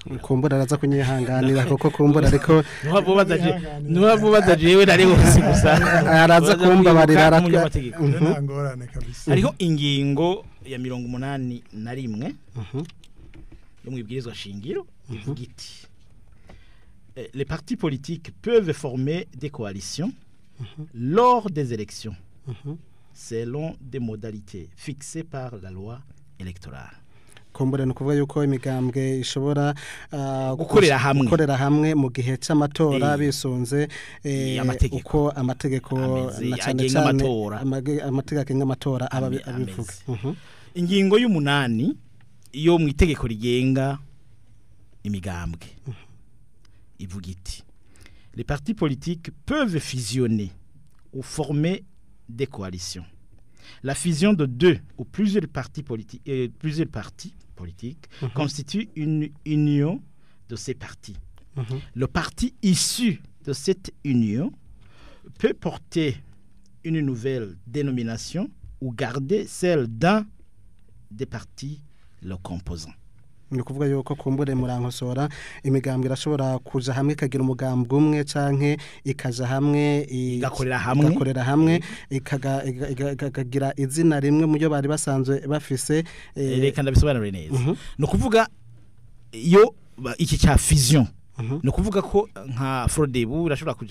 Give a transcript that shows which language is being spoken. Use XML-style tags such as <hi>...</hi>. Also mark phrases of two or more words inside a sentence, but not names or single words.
<rn>kumbura araza kunyihanganira kuko kumbura ariko nubaza jewe nari wose gusa araza kumbabarira ngorane kabisa hariho ingingo ya 81 yo mwibwirizwa shingiro ivuga iti</rn> <fr>les partis politiques peuvent former des coalitions lors des élections selon des modalités fixées par la loi électorale.</fr> <rn>Kumbure no kuvuga yuko imigambwe ishobora gukorera hamwe mu gihe cy'amatora bisunze uko amategeko na cyane cyane amategeko y'amatora abivuga. Ingingo y'umunani iyo mu itegeko rigenga imigambwe ivuga iti</rn> <fr>les partis politiques peuvent fusionner ou former des coalitions. La fusion de deux ou plusieurs partis politiques constitue une union de ces partis. Le parti issu de cette union peut porter une nouvelle dénomination ou garder celle d'un des partis le composant.</fr> <rn>Ni kuvuga yuko kumbure murankosora imigambwe irashobora kuja hamwe kagira umugambwe umwe canke ikaja hamwe igakorera hamwe ikagira izina rimwe mu byo bari basanzwe bafise reka ndabisobanure neza no kuvuga iyo iki cha fusion no kuvuga ko nka Frodebu irashobora kuja</rn>